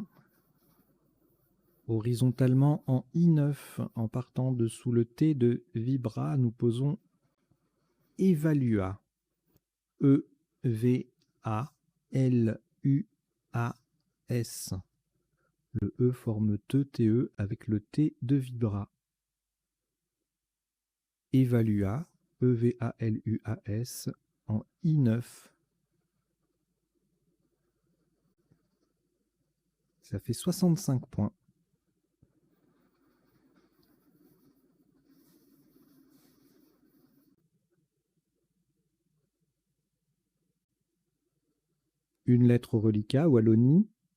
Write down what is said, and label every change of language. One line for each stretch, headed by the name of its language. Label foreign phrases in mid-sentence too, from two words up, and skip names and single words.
French: Horizontalement en I9, en partant de sous le T de Vibra, nous posons Evalua. E-V-A-L-U-A-S. Le E forme TE avec le T de Vibra. Evalua, E-V-A-L-U-A-S, en I9. Ça fait 65 points. Une lettre reliquat, Wallonie.